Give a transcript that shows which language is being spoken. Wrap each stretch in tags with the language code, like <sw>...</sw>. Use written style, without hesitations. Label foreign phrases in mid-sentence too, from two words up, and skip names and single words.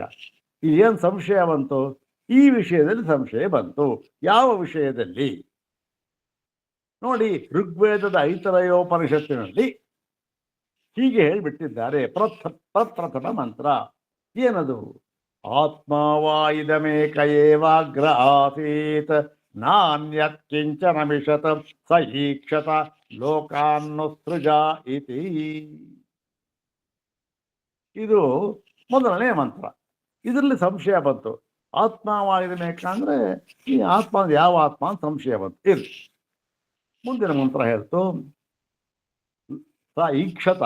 <kn>ಏನು ಸಂಶಯ ಬಂತು? ಈ ವಿಷಯದಲ್ಲಿ ಸಂಶಯ ಬಂತು. ಯಾವ ವಿಷಯದಲ್ಲಿ? ನೋಡಿ, ಋಗ್ವೇದದ ಐತರೇಯೋಪನಿಷತ್ತಿನಲ್ಲಿ ಹೀಗೆ ಹೇಳಿಬಿಟ್ಟಿದ್ದಾರೆ. ಪ್ರಪ್ರಥಮ ಮಂತ್ರ ಏನದು?</kn> <sa>ಆತ್ಮಾವಾಯಿದಮೇಕ ಏವಾಗ್ರ ಆಸೀತ್ ನಾನ್ಯತ್ ಕಿಂಚನ ಮಿಷತ ಸ ಈಕ್ಷತ ಲೋಕಾನ್ನುಸೃಜ ಇತಿ.</sa> <kn>ಇದು ಮೊದಲನೇ ಮಂತ್ರ. ಇದರಲ್ಲಿ ಸಂಶಯ ಬಂತು. ಆತ್ಮಾವಾಯಿದಮೇಕ ಅಂದ್ರೆ ಈ ಆತ್ಮ ಯಾವ ಆತ್ಮ ಅಂತ ಸಂಶಯ ಬಂತು. ಇರ್ಲಿ, ಮುಂದಿನ ಮಂತ್ರ ಹೇಳ್ತು</kn> <sa>ಸ ಈಕ್ಷತ.</sa>